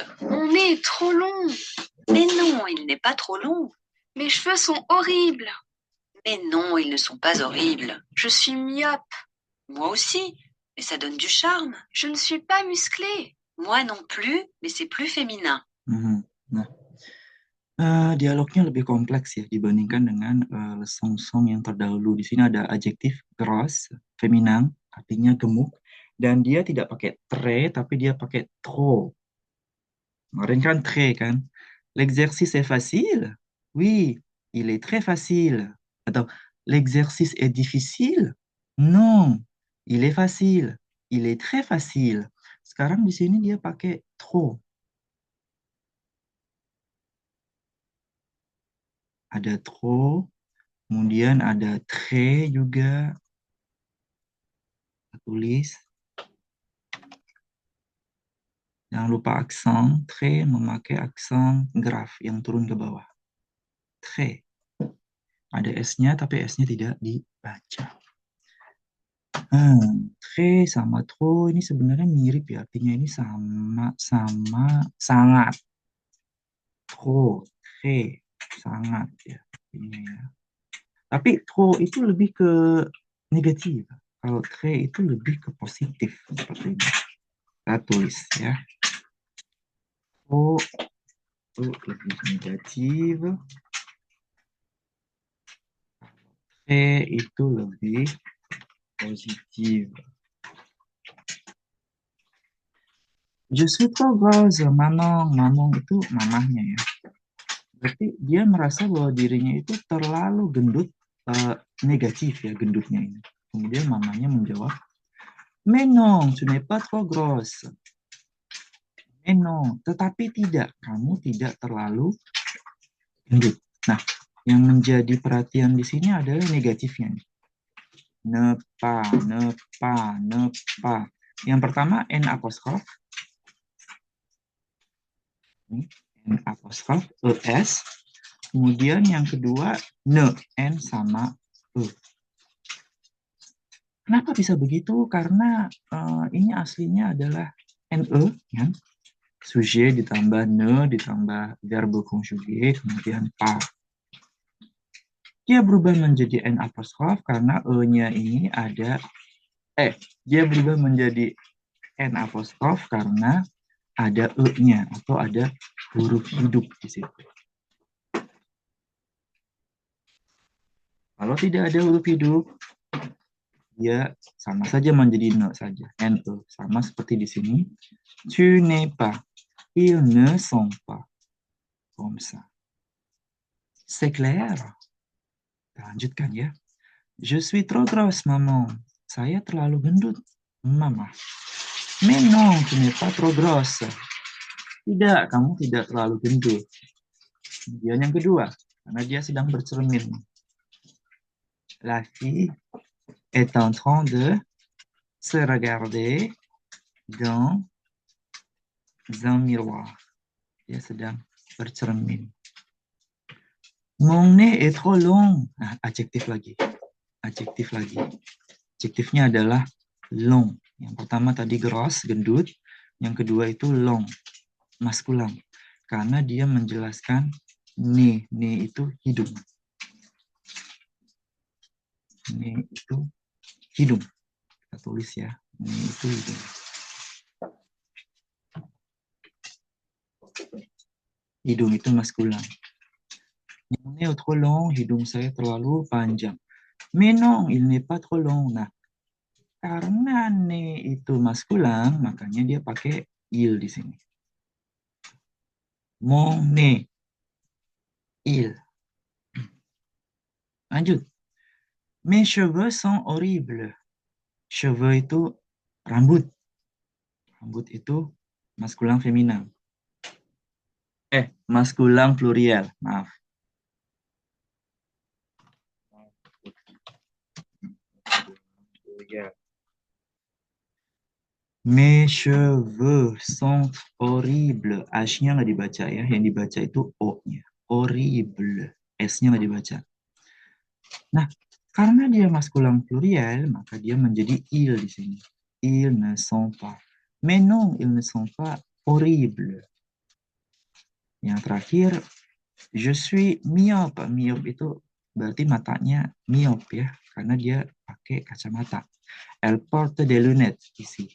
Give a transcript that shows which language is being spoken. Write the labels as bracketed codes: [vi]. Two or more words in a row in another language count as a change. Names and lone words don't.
[fr] Mon nez est trop long. Mais non, il n'est pas trop long. Mes cheveux sont horribles. Mais non, ils ne sont pas horribles. Je suis myope. Moi aussi, mais ça donne du charme. Je ne suis pas musclée. Moi non plus, mais c'est plus féminin. [id] Nah, dialognya lebih kompleks ya dibandingkan dengan song-song yang terdahulu. Di sini ada adjektif gross, feminang, artinya gemuk, dan dia tidak pakai très, tapi dia pakai trop. Kemarin kan très kan. [fr] L'exercice est facile? Oui, il est très facile. Atau l'exercice est difficile? Non, il est facile. Il est très facile. [id] Sekarang di sini dia pakai trop. Ada trop, kemudian ada très juga. Kita tulis. Jangan lupa aksen. Très memakai aksen graf yang turun ke bawah. Très. Ada S-nya, tapi S-nya tidak dibaca. Très sama trop ini sebenarnya mirip ya. Artinya ini sama sangat. [fr] Trop, très, [id] sangat ya. Ini ya. Tapi trop itu lebih ke negatif. Kalau très itu lebih ke positif seperti ini. Kita tulis ya. Trop itu lebih negatif. Très itu lebih positif. [fr] Je suis trop grosse, Mamong. [id] Mamong itu mamahnya ya. Berarti dia merasa bahwa dirinya itu terlalu gendut, negatif ya gendutnya ini. Kemudian mamanya menjawab, [fr] mais non, tu n'es pas trop grosse. Mais non, [id] tetapi tidak, kamu tidak terlalu gendut. Nah, yang menjadi perhatian di sini adalah negatifnya. [fr] Ne pas, ne pas, ne pas. [id] Yang pertama N apostrof. N apostrof, ES. Kemudian yang kedua, ne, N sama E. Kenapa bisa begitu? Karena ini aslinya adalah NE, ya. Sujet ditambah ne, ditambah [fr] verbe conjugué, [id] kemudian pas. Dia berubah menjadi N apostrof karena E-nya ini ada, dia berubah menjadi N apostrof karena ada E-nya atau ada huruf hidup di situ. Kalau tidak ada huruf hidup, dia sama saja menjadi ne saja. NE sama seperti di sini. [fr] Tu n'es pas, ils ne sont pas. Comme ça. C'est clair? [id] Lanjutkan ya. [fr] Je suis trop grosse, maman. [id] Saya terlalu gendut, mama. [fr] Mais non, tu n'es pas trop grosse. [id] Tidak, kamu tidak terlalu gendut. Kemudian yang kedua, karena dia sedang bercermin. [fr] La fille est en train de se regarder dans un miroir. [id] Dia sedang bercermin. [fr] Mon nez est trop long. [id] Nah, adjektif lagi. Adjektif lagi. Adjektifnya adalah long. Yang pertama tadi gross, gendut. Yang kedua itu long, maskulan. Karena dia menjelaskan nez. Nez itu hidung. Nez itu hidung. Kita tulis ya. Nez itu hidung. Hidung itu maskulan. [fr] Mon nez est trop long, [id] hidung saya terlalu panjang. [fr] Mais non, il n'est pas trop long. [id] Nah, karena nez itu maskulan, makanya dia pakai il di sini. [fr] Mon nez, il. [id] Lanjut. [fr] Mes cheveux sont horribles. [id] Cheveux itu rambut. Rambut itu maskulan feminan. Maskulan plurial, maaf. [fr] Mes cheveux sont horribles. [id] H-nya nggak dibaca ya. Yang dibaca itu O-nya. Horrible. S-nya nggak dibaca. Nah, karena dia maskulan plurial, maka dia menjadi il di sini. [fr] ils ne sont pas. Mais non, ils ne sont pas horribles. [id] Yang terakhir, [fr] je suis myope. [id] Myope itu berarti matanya myope ya, karena dia pakai kacamata. [fr] Elle porte des lunettes ici.